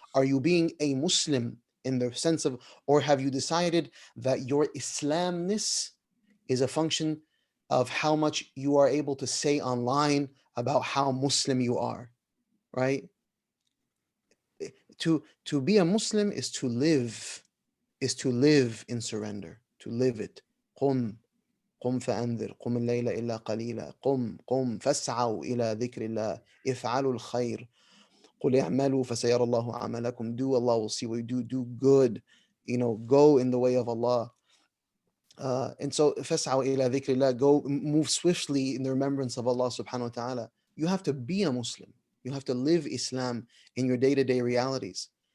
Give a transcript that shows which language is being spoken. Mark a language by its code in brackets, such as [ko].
[en] Are you being a Muslim in the sense of, or have you decided that your Islamness is a function of how much you are able to say online about how Muslim you are, right? To be a Muslim is to live in surrender, to live it. Qum [ar] قم فأنذر قم الليل إلا قليلا قم فاسعوا إلى ذكر الله افعلوا الخير قل اعملوا فسيرى الله عملكم. [en] Do, Allah will see what you do good, go in the way of Allah. And so [ar] فاسعوا إلى ذكر الله, [en] go move swiftly in the remembrance of Allah subhanahu wa ta'ala. You have to be a Muslim. You have to live Islam in your day-to-day realities.